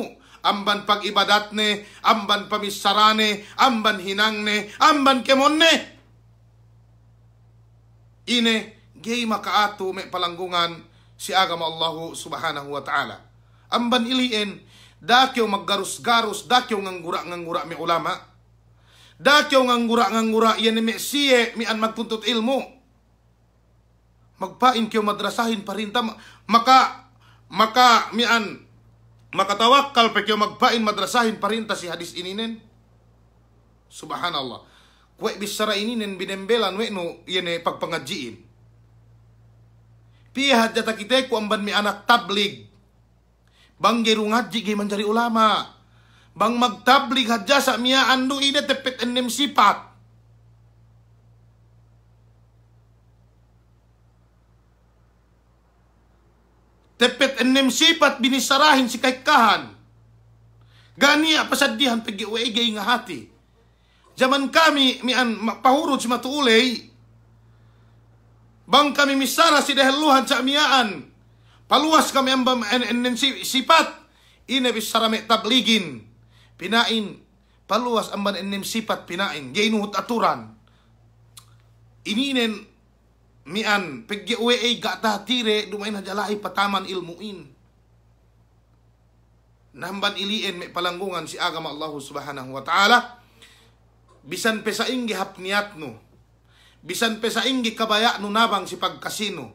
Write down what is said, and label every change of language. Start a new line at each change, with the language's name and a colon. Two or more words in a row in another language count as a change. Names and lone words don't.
Central Sama: Amban pag-ibadat ne, amban pamisarane, amban hinang ne, amban kemonne. Ine, gay makaato may palanggungan si agama
Arabic: الله سبحانه وتعالى.
Central Sama: Amban ilien, dakyo maggarus-garus, dakyo nganggura-nganggura may ulama. Dakyo nganggura-nganggura, yan may siye, mian magtuntut ilmu. Magpain kyo madrasahin parinta, makatawakkal pa kyo magpain madrasahin parinta si hadis ininen. Subhanallah. Kwe bisara ininen binembelan we no yene pagpangadjiin. Pihad jata kita ku amban mi anak tablig. Bang geru ngadji ge manjari ulama. Bang magtablig hadja sa miya anu ide tepet enem sifat. Tepet enem sifat binisarahin si kaikahan. Gani apasadihan pagi uege nga hati. Zaman kami mian pahurut si matuulay. Bang kami misara si daheluhan sa miaan. Paluas kami ambam sipat. Ine bisara me tabligin. Pinain. Paluas amban enem sipat pinain. Gainuhut aturan. Ininen mian pegge uwe gata tire dumain hajalai pataman ilmuin. Namban ilien me palanggungan si agama
Arabic: الله سبحانه وتعالى.
Central Sama: Bisan pesaing gihapniat no. Bisan pesaing gikabaya no nabang si pagkasino.